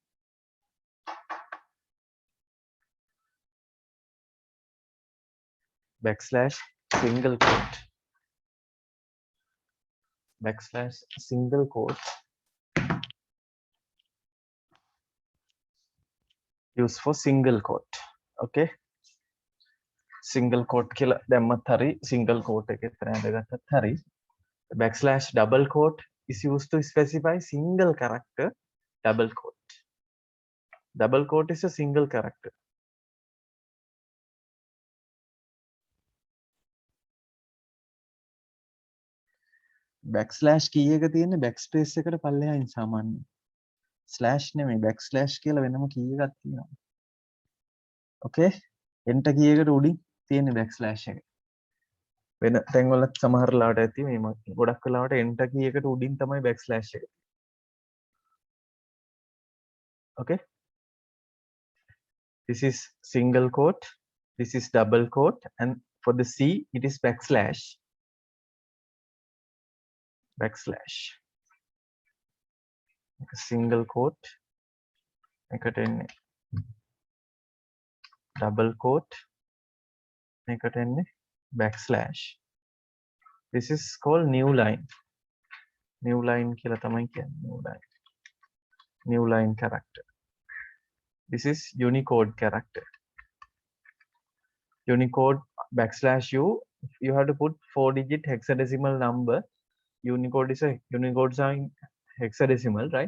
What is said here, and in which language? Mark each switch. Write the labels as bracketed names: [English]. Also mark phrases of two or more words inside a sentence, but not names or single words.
[English] Backslash single quote. Backslash single quote used for single quote. [Sinhala] Okay, [English] single quote [Sinhala] කියලා දැම්මත් හරි, [English] single quote [Sinhala] එක විතර ඇඳගත්තත් හරි. [English] Backslash double quote is used to specify single character. Double quote. Double quote is a single character. backslash key [Sinhala] එක තියෙන්නේ backspace එකට පල්ලෙහායින් සාමාන්‍යයෙන්. slash නෙමෙයි, backslash කියලා වෙනම key එකක් තියෙනවා. okay, [English] enter key [Sinhala] එකට උඩින් තියෙන backslash එක. වෙන තැන්වල සමහර ලාට ඇති මේ ගොඩක් වෙලාවට [English] enter key [Sinhala] එකට උඩින් තමයි backslash එක. [English] Okay, this is single quote, this is double quote, and for the C it is backslash. Single quote [Sinhala] එකට එන්නේ [English] double quote [Sinhala] එකට එන්නේ backslash. [English] This is called new line [Sinhala] කියලා තමයි කියන්නේ. [English] New line character. This is Unicode character. Unicode backslash u, you have to put 4-digit hexadecimal number. Unicode is a Unicode sign hexadecimal, right?